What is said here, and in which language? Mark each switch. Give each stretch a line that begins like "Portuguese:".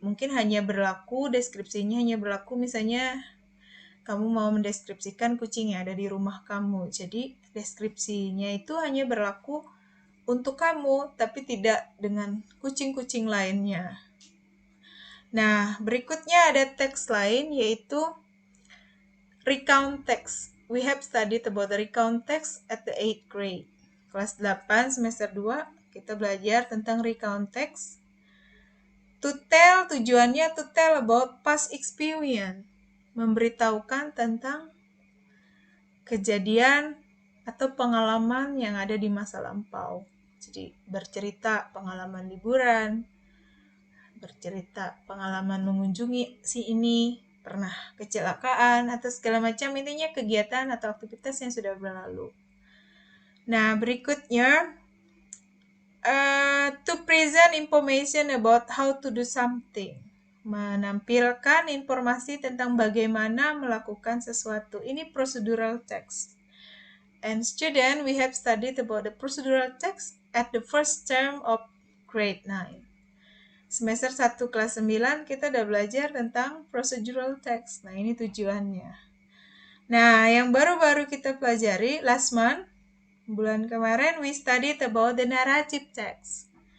Indonesian: Mungkin hanya berlaku, deskripsinya hanya berlaku misalnya kamu mau mendeskripsikan kucing yang ada di rumah kamu. Jadi deskripsinya itu hanya berlaku untuk kamu, tapi tidak dengan kucing-kucing lainnya. Nah, berikutnya ada teks lain yaitu recount text.
English: we have studied about the recount text at the 8th grade.
Indonesian: Kelas 8 semester 2 kita belajar tentang recount text.
English: To tell, tujuannya to tell about past experience.
Indonesian: Memberitahukan tentang kejadian atau pengalaman yang ada di masa lampau. Jadi bercerita pengalaman liburan, bercerita pengalaman mengunjungi si ini, pernah kecelakaan atau segala macam, intinya kegiatan atau aktivitas yang sudah berlalu. Nah, berikutnya
English: to present information about how to do something.
Indonesian: Menampilkan informasi tentang bagaimana melakukan sesuatu. Ini procedural text.
English: And student, we have studied about the procedural text at the first term of grade 9.
Indonesian: Semester 1 kelas 9 kita udah belajar tentang procedural text. Nah, ini tujuannya. Nah, yang baru-baru kita pelajari
English: last month,
Indonesian: bulan kemarin,
English: we studied about the narrative text.